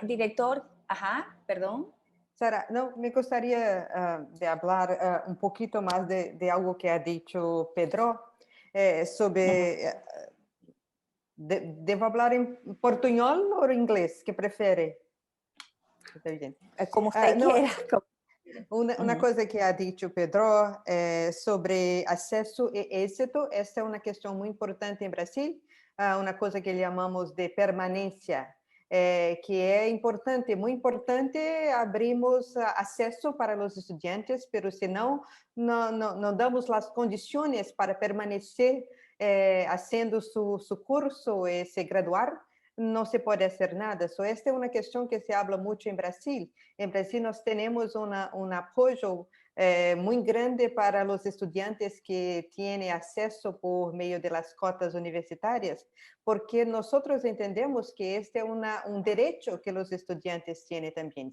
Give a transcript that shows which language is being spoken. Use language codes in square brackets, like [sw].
[es] director. Ajá, perdón. Sara, no, me gustaría de hablar un poquito más de algo que ha dicho Pedro. sobre... ¿Devo hablar en portuñol o en inglés? ¿Qué prefiere? Está bien. Como usted No, quiera. Una cosa que ha dicho Pedro sobre acceso e éxito, [pt] esta é uma questão muito importante em Brasil, uma coisa que chamamos de permanência, que é importante, muito importante, abrimos acesso para os estudantes, pero se não damos as condições para permanecer [es] haciendo su curso [pt] e se graduar, [es] no se puede hacer nada. Esta es una cuestión que se habla mucho en Brasil. En Brasil nos tenemos un apoyo muy grande para los estudiantes que tienen acceso por medio de las cotas universitarias, porque nosotros entendemos que este es un derecho que los estudiantes tienen también.